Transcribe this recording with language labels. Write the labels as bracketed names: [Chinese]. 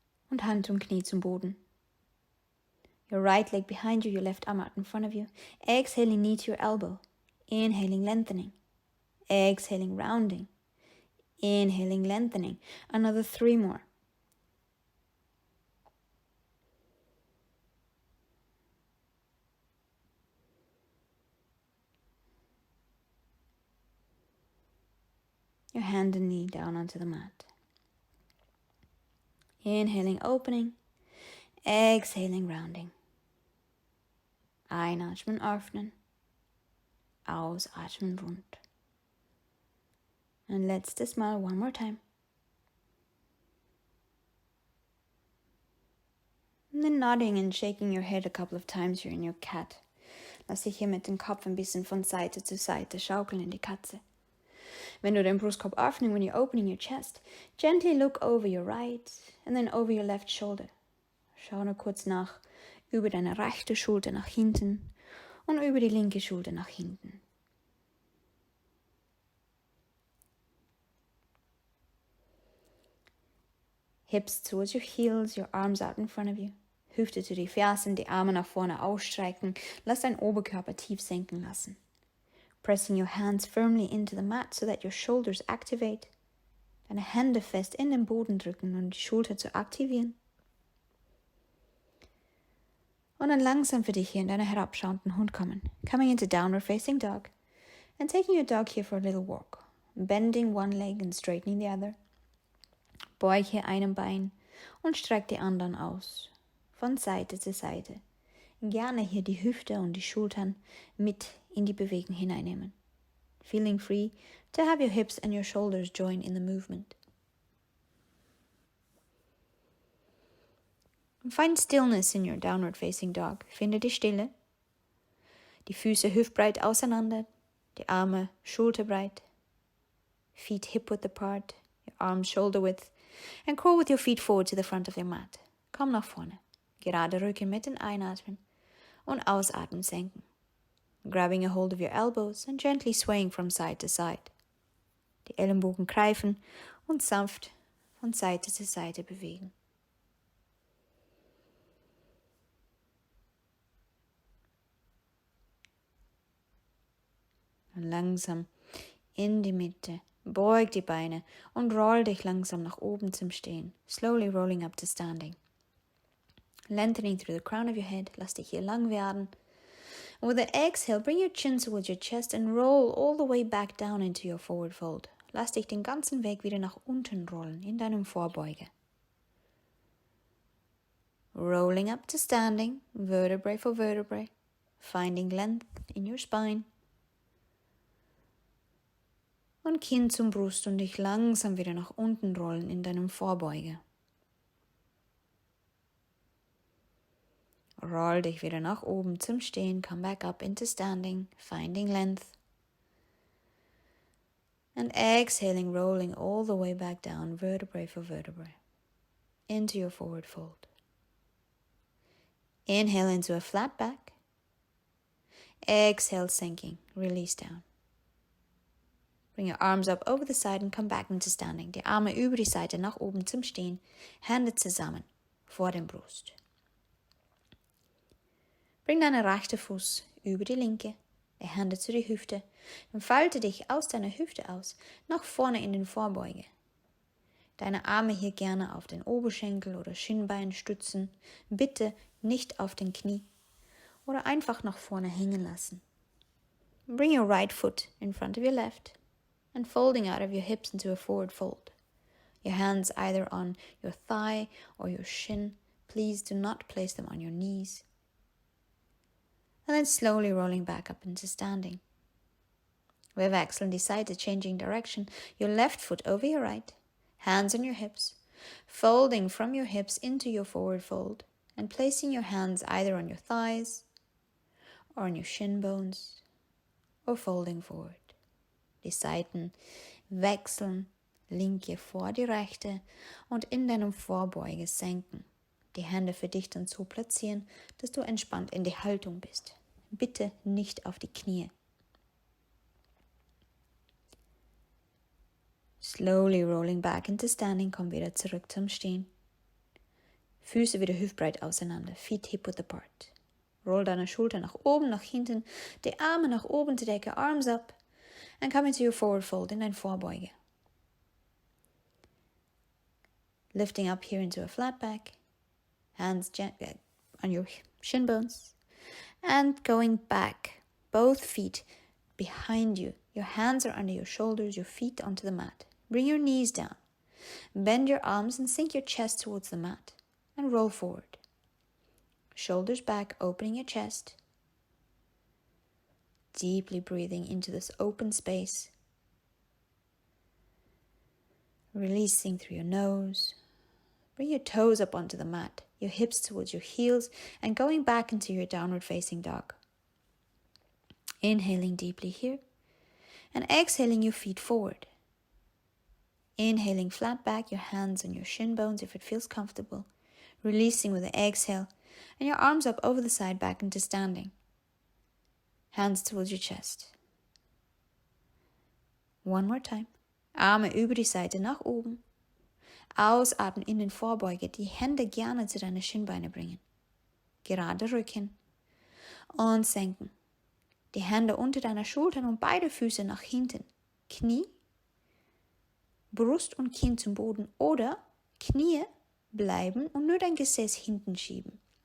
[German] Und Hand und Knie zum Boden. [English] Your right leg behind you, your left arm out in front of you. Exhaling, knee to your elbow. Inhaling, lengthening. Exhaling, rounding. Inhaling, lengthening. Another 3 more. Your hand and knee down onto the mat. Inhaling, opening. Exhaling, rounding. [German] Einatmen, öffnen. Ausatmen, rund. Und letztes Mal, [English] one more time. And then nodding and shaking your head a couple of times here in your cat. [German] Lass dich hier mit dem Kopf ein bisschen von Seite zu Seite schaukeln in die Katze. Wenn du den Brustkorb öffnest, [English] when you're opening your chest, gently look over your right and then over your left shoulder. [German] Schau nur kurz nach über deine rechte Schulter nach hinten und über die linke Schulter nach hinten. [English] Hips towards your heels, your arms out in front of you. [German] Hüfte zu die Fersen, die Arme nach vorne ausstrecken. Lass deinen Oberkörper tief senken lassen. [English] Pressing your hands firmly into the mat so that your shoulders activate. [German] Deine Hände fest in den Boden drücken, um die Schulter zu aktivieren. Und dann langsam für dich hier in deiner herabschauenden Hund kommen. [English] Coming into downward facing dog. And taking your dog here for a little walk. Bending one leg and straightening the other. [German] Beug hier einem Bein und streck die anderen aus. Von Seite zu Seite. Gerne hier die Hüfte und die Schultern mit in die Bewegung hineinnehmen. [English] Feeling free to have your hips and your shoulders join in the movement. Find stillness in your downward facing dog. [German] Finde die Stille. Die Füße hüftbreit auseinander, die Arme schulterbreit. [English] Feet hip width apart, your arms shoulder width. And crawl with your feet forward to the front of your mat. [German] Komm nach vorne. Gerade Rücken mit den Einatmen und Ausatmen senken. [English] Grabbing a hold of your elbows and gently swaying from side to side. [German] Die Ellenbogen greifen und sanft von Seite zu Seite bewegen. Und langsam in die Mitte. Beug die Beine und roll dich langsam nach oben zum Stehen. [English] Slowly rolling up to standing. Lengthening through the crown of your head. [German] Lass dich hier lang werden. [English] And with the exhale, bring your chin towards your chest and roll all the way back down into your forward fold. [German] Lass dich den ganzen Weg wieder nach unten rollen in deinem Vorbeuge. [English] Rolling up to standing, vertebrae for vertebrae. Finding length in your spine. [German] Und Kinn zum Brust und dich langsam wieder nach unten rollen in deinem Vorbeuge. Roll dich wieder nach oben zum Stehen. [English] Come back up into standing, finding length. And exhaling, rolling all the way back down, vertebrae for vertebrae, into your forward fold. Inhale into a flat back. Exhale, sinking, release down. Bring your arms up over the side and come back into standing. [German] Die Arme über die Seite nach oben zum Stehen. Hände zusammen vor dem Brust. Bring deinen rechten Fuß über die linke, die Hände zu die Hüfte. Dann falte dich aus deiner Hüfte aus, nach vorne in den Vorbeuge. Deine Arme hier gerne auf den Oberschenkel oder Schienbein stützen. Bitte nicht auf den Knie oder einfach nach vorne hängen lassen. [English] Bring your right foot in front of your left and folding out of your hips into a forward fold. Your hands either on your thigh or your shin. Please do not place them on your knees. And then slowly rolling back up into standing. With exhale, decide to changing direction. Your left foot over your right, hands on your hips, folding from your hips into your forward fold, and placing your hands either on your thighs or on your shin bones, or folding forward. [German] Die Seiten wechseln, linke vor die rechte und in deinem Vorbeuge senken. Die Hände für dich dann so platzieren, dass du entspannt in die Haltung bist. Bitte nicht auf die Knie. [English] Slowly rolling back into standing, [German] komm wieder zurück zum Stehen. Füße wieder hüftbreit auseinander, [English] feet hip-width apart. [German] Roll deine Schulter nach oben, nach hinten, die Arme nach oben, die Decke, [English] arms up, and come into your forward fold [German] in dein Vorbeuge. [English] Lifting up here into a flat back, hands on your shin bones, and going back, both feet behind you. Your hands are under your shoulders, your feet onto the mat. Bring your knees down. Bend your arms and sink your chest towards the mat, and roll forward. Shoulders back, opening your chest. Deeply breathing into this open space. Releasing through your nose. Bring your toes up onto the mat, your hips towards your heels, and going back into your downward facing dog. Inhaling deeply here, and exhaling your feet forward. Inhaling flat back, your hands on your shin bones if it feels comfortable. Releasing with the exhale, and your arms up over the side back into standing. Hands towards your chest. One more time. [German] Arme über die Seite nach oben. Ausatmen in den Vorbeuge. Die Hände gerne zu deinen Schienbeine bringen. Gerade Rücken. Und senken. Die Hände unter deiner Schultern und beide Füße nach hinten. Knie, Brust und Kinn zum Boden oder Knie bleiben und nur dein Gesäß hinten schieben.